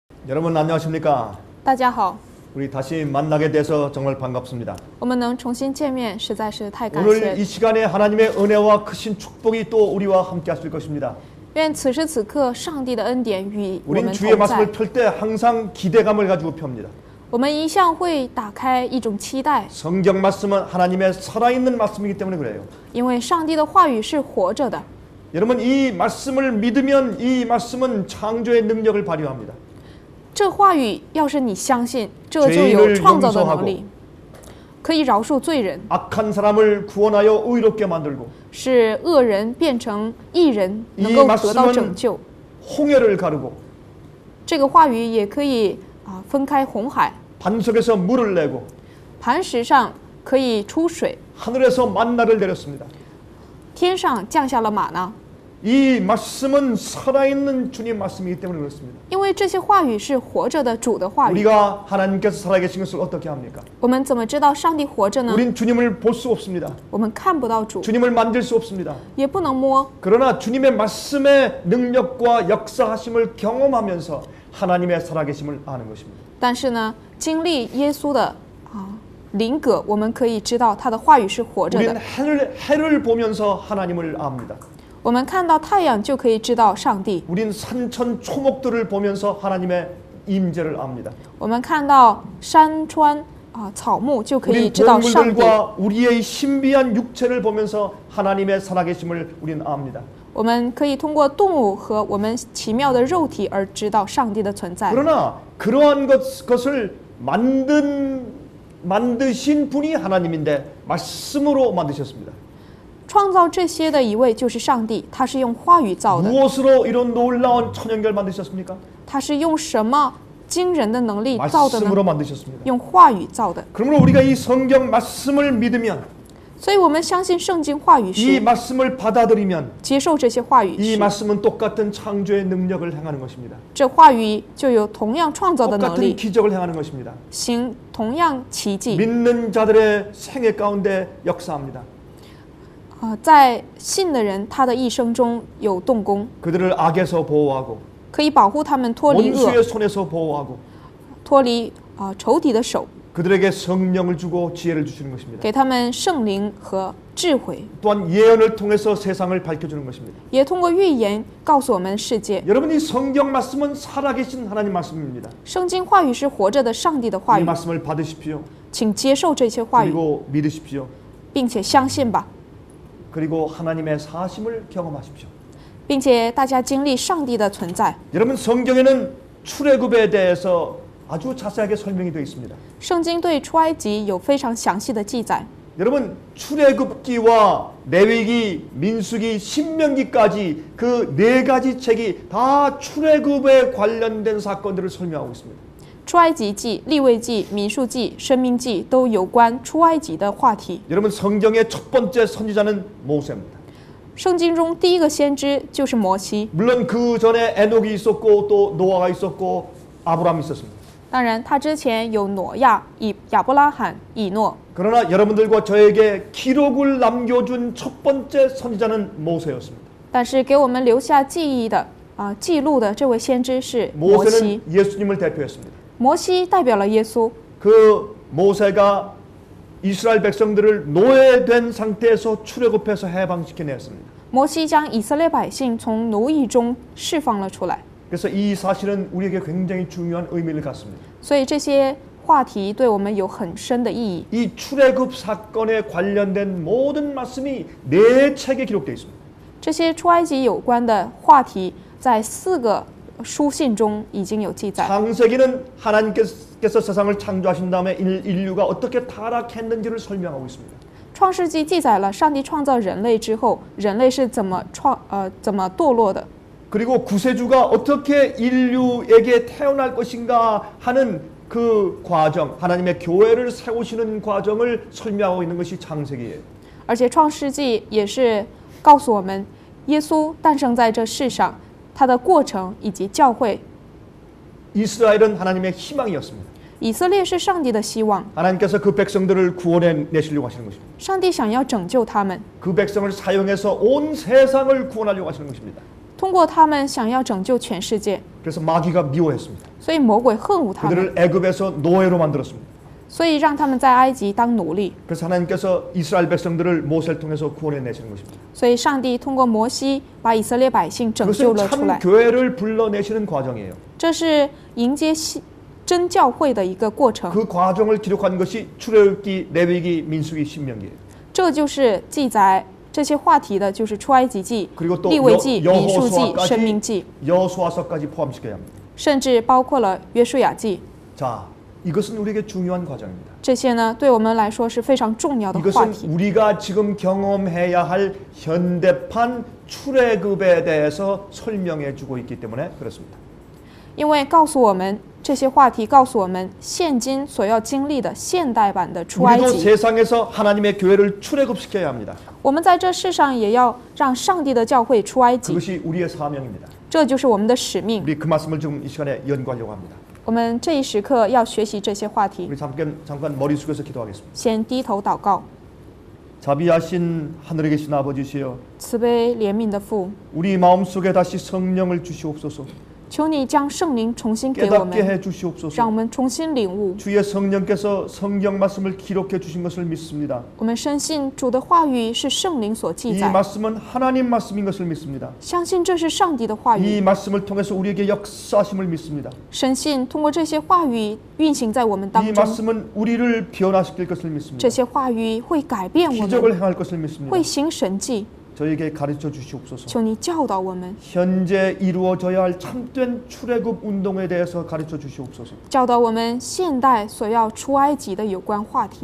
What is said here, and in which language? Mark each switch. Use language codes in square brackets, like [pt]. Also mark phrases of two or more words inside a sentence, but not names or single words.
[ko] 여러분 안녕하십니까? [zh] 大家好， [ko] 우리 다시 만나게 돼서 정말 반갑습니다. [zh] 我们能重新见面，实在是太感 [ko] 오늘 [zh] 谢。 [ko] 이 시간에 하나님의 은혜와 크신 축복이 또 우리와 함께 하실 것입니다. [zh] 愿此时此刻，上帝的恩典与我 [ko] 우린 [zh] 们 [ko] 주의 [zh] 同在 [ko] 말씀을 펼 때 항상 기대감을 가지고 펴니다. [zh] 我们一向会打开一种期待， [ko] 성경 말씀은 하나님의 살아있는 말씀이기 때문에 그래요. [zh] 因为上帝的话语是活着的。 [ko] 여러분 이 말씀을 믿으면 이 말씀은 창조의 능력을 발휘합니다. [zh] 这话语要是你相信，这就有创造的能力，可以饶恕罪人， [ko] 악한 사람을 구원하여 의롭게 만들고 [zh] 使恶人变成义人， [ko] 이 [zh] 能够得到拯 [ko] 말씀은 [zh] 救。 [ko] 홍해를 가르고 [zh] 这个话语也可以分开红海， [ko] 반석에서 물을 내고 [zh] 磐石上可以出水， [ko] 하늘에서 만나를 내렸습니다. [zh] 天上降下了玛纳。 [ko] 이 말씀은 살아있는 주님 말씀이기 때문에 그렇습니다. [zh] 因为这些话语是活着的主的话语， [ko] 우리가 하나님께서 살아계신 것을 어떻게 합니까? [zh] 我们怎么知道上帝活着呢？ [ko] 우린 주님을 볼 수 없습니다. [zh] 我们看不到主， [ko] 주님을 만질 수 없습니다. [zh] 也不能摸。 [ko] 그러나 주님의 말씀의 능력과 역사하심을 경험하면서 하나님의 살아계심을 아는 것입니다. [zh] 但是呢，经历耶稣的灵格，我们可以知道他的话语是活着 [ko] 우리는 [zh] 的。 [ko] 해를 보면서 하나님을 압니다. [zh] 我们看到太阳就可以知道上帝， [ko] 우린 산천 초목들을 보면서 하나님의 임재를 압니다. [zh] 我们看到山川草木就可以 [ko] 우린 [zh] 知道上帝。 [ko] 동물들과 우리의 신비한 육체를 보면서 하나님의 살아계심을 우리는 압니다. [zh] 我们可以通过动物和我们奇妙的肉体而知道上帝的存在。 [ko] 그러나 그러한 것을 만드신 분이 하나님인데 말씀으로 만드셨습니다. [zh] 创造这些的一位就是上帝，他是用话语造的。 [ko] 무엇으로 이런 놀라운 천연결 만드셨습니까? [zh] 他是用什么惊人的能力造的呢？ [ko] 말씀으로 만드셨습니다. [zh] 用话语造的。 [ko] 그러므로 우리가 이 성경 말씀을 믿으면 [zh] 所以我们相信圣经话语 [ko] 이 [zh] 是 [ko] 말씀을 받아들이면 [zh] 接受这些话语 [ko] 이 [zh] 是， [ko] 말씀은 똑같은 창조의 능력을 행하는 것입니다. [zh] 这话语就有同样创造的能 [ko] 똑같은 [zh] 力， [ko] 기적을 행하는 것입니다. [zh] 行同样奇迹。 [ko] 믿는 자들의 생애 가운데 역사합니다. [zh] 在信的人，他的一生中有动工， [ko] 그들을 악에서 보호하고 [zh] 可以保护他们脱离恶， [ko] 원수의 손에서 보호하고 [zh] 脱离仇敌的手， [ko] 그들에게 성령을 주고 지혜를 주시는 것입니다. [zh] 给他们圣灵和智慧， [ko] 또한 예언을 통해서 세상을 밝혀주는 것입니다. [zh] 也通过预言告诉我们世界。 [ko] 여러분 이 성경 말씀은 살아계신 하나님 말씀입니다. [zh] 圣经话语是活着的上帝的话 [ko] 이 [zh] 语， [ko] 말씀을 받으십시오. [zh] 请接受这些话语， [ko] 그리고 믿으십시오. [zh] 并且相信吧， [ko] 그리고 하나님의 사심을 경험하십시오. [zh] 并且大家经历上帝的存在。 [ko] 여러분 성경에는 출애굽에 대해서 아주 자세하게 설명이 되어 있습니다. [zh] 圣经对出埃及有非常详细的记载。 [ko] 여러분 출애굽기와 레위기, 민수기, 신명기까지 그 네 가지 책이 다 출애굽에 관련된 사건들을 설명하고 있습니다. [zh] 出埃及记、利未记、民数记、申命记都有关出埃及的话题。 [ko] 여러분 성경의 첫 번째 선지자는 모세입니다. [zh] 圣经中第一个先知就是摩西， [ko] 물론 그 전에 에녹이 있었고 또 노아가 있었고 아브라함이 있었습니다. [zh] 当然他之前有挪亚、亚伯拉罕、以诺。 [ko] 그러나 여러분들과 저에게 기록을 남겨준 첫 번째 선지자는 모세였습니다. [zh] 但是给我们留下记忆的记录的这位先知是摩西。 [ko] 모세는 예수님을 대표했습니다. [zh] 摩西代表了耶稣。 [ko] 그 모세가 이스라엘 백성들을 노예된 상태에서 출애굽해서 해방시켜냈습니다. [zh] 摩西将以色列百姓从奴役中释放了出来。 [ko] 그래서 이 사실은 우리에게 굉장히 중요한 의미를 갖습니다. [zh] 所以这些话题对我们有很深的意义。 [ko] 이 출애굽 사건에 관련된 모든 말씀이 네 책에 기록되어 있습니다. [zh] 这些出埃及有关的话题在4个书信中已经有记载。 [ko] 창세기는 하나님께서 세상을 창조하신 다음에 인류가 어떻게 타락했는지를 설명하고 있습니다. [zh] 创世纪记载了上帝创造人类之后，人类是怎么堕落的。 [ko] 그리고 구세주가 어떻게 인류에게 태어날 것인가 하는 그 과정, 하나님의 교회를 세우시는 과정을 설명하고 있는 것이 창세기예요. [zh] 而且创世纪也是告诉我们，耶稣诞生在这世上，他的过程以及教会。 [ko] 이스라엘은 하나님의 희망이었습니다. [zh] 以色列是上帝的希望， [ko] 하나님께서 그 백성들을 구원해 내시려고 하시는 것입니다. [zh] 上帝想要拯救他们， [ko] 그 백성을 사용해서 온 세상을 구원하려고 하시는 것입니다. [zh] 通过他们想要拯救全世界， [ko] 그래서 마귀가 미워했습니다. [zh] 所以魔鬼恨恶他们， [ko] 그들을 애굽에서 노예로 만들었습니다. [zh] 所以让他们在埃及当奴隶。 [ko] 그래서 하나님께서 이스라엘 백성들을 모세를 통해서 구원해 내시는 것입니다. [zh] 所以上帝通过摩西把以色列百姓拯救 [ko] 그것은 [zh] 了出 [ko] 참 [zh] 来， [ko] 교회를 불러내시는 과정이에요. [zh] 这是迎接真教会的一个过程。 [ko] 그 과정을 기록한 것이 출애굽기, 레위기, 민수기, 신명기예요. [zh] 这就是记载这些话题的，就是出埃及记、 [ko] 그리고 또 [zh] 利未记、民数记、申命 [ko] 여호수아까지 [zh] 记， [ko] 여호수아서까지 포함시켜야 합니다. [zh] 甚至包括了约书亚记。 [ko] 자, 이것은 우리에게 중요한 과정입니다. [zh] 这些呢，对我们来说是非常重要的话 [ko] 이것은 [zh] 题。 [ko] 우리가 지금 경험해야 할 현대판 출애굽에 대해서 설명해 주고 있기 때문에 그렇습니다. [zh] 因为告诉我们这些话题，告诉我们现今所要经历的现代版的出埃 [ko] 우리도 [zh] 及。 [ko] 세상에서 하나님의 교회를 출애굽시켜야 합니다. [zh] 我们在这世上也要让上帝的教会出埃及， [ko] 그것이 우리의 사명입니다. [zh] 这就是我们的使命。 [ko] 우리 그 말씀을 좀 이 시간에 연구하려고 합니다. [zh] 我们这一时刻要学习这些话题， [ko] 우리 잠깐 머리 숙여서 기도하겠습니다. [zh] 先低头祷告。 [ko] 자비하신 하늘에 계신 아버지시여, [zh] 慈悲怜悯的父， [ko] 우리 마음속에 다시 성령을 주시옵소서. [zh] 求你将圣灵重新给我 [ko] 깨닫게 [zh] 们， [ko] 해 [zh] 让 [ko] 주시옵소서. [zh] 我们重新领悟。 [ko] 주의 성령께서 성경 말씀을 기록해 주신 것을 믿습니다. [zh] 我们深信主的话语是圣灵所记 [ko] 이 [zh] 载， [ko] 말씀은 하나님 말씀인 것을 믿습니다. [zh] 相信这是上帝的话 [ko] 이 [zh] 语， [ko] 말씀을 통해서 우리에게 역사하심을 믿습니다. [zh] 深信通过这些话语运行在我们当 [ko] 이 [zh] 中， [ko] 말씀은 우리를 변화시킬 것을 믿습니다. [zh] 这些话语会改变我 [ko] 기적을 [zh] 们， [ko] 행할 것을 믿습니다. [zh] 会行神迹。 [ko] 저에게 가르쳐 주시옵소서. [zh] 求你教导我们， [ko] 현재 이루어져야 할 참된 출애굽 운동에 대해서 가르쳐 주시옵소서. [zh] 教导我们现代所要出埃及的有关话题。